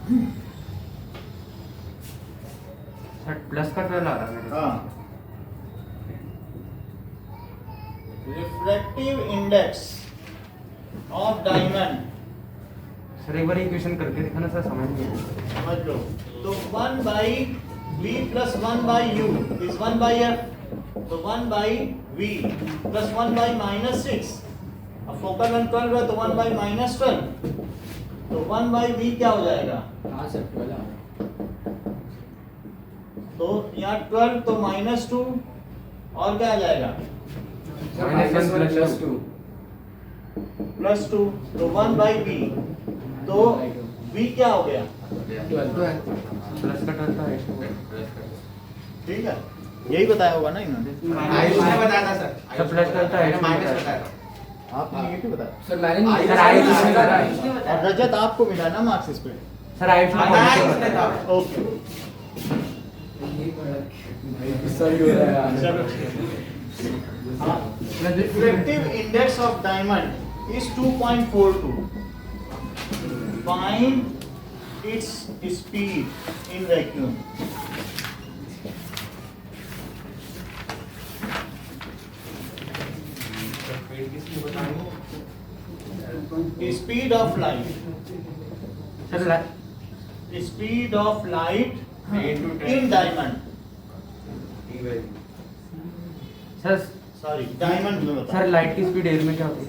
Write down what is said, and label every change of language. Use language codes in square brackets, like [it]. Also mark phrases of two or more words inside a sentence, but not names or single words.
[hi] सर प्लस का 12 आ रहा है। [en] हाँ, refractive index of diamond, [hi] सर एक बार इक्वेशन करके दिखाना सर, समझ नहीं आया। समझ लो, तो [en] 1 by v plus 1 by u is 1 by f, तो 1 by v plus 1 by -6, [hi] अब [en] focal length [hi] 12 है तो 1 by -12, तो 1 by v क्या हो जाएगा, हाँ सर 12 आ रहा तो यहाँ 12 तो -2 और क्या आ जाएगा है। -1 + 2 +2, तो 1 by v, तो v क्या हो गया, 12। प्लस का 12 था ठीक है, यही बताया होगा ना इन्होंने, आयुष ने बताया था सर। सर प्लस करता है, माइनस बताया था। आपने नेगेटिव बताया, सर मैंने नहीं सर, आयुष ने बताया। और रजत आपको मिला ना मार्क्स इस पे, सर आयुष ने बताया पॉजिटिव इसने बताया। था। ओके भाई गुस्सा भी हो रहा है यार। चलो, [en] refractive index of diamond is 2.42. Find its speed in vacuum. Speed of light. [hi] सर [en] Speed of light in diamond. [hi] सर Sorry, diamond में बता। सर लाइट की स्पीड एयर में क्या होती है?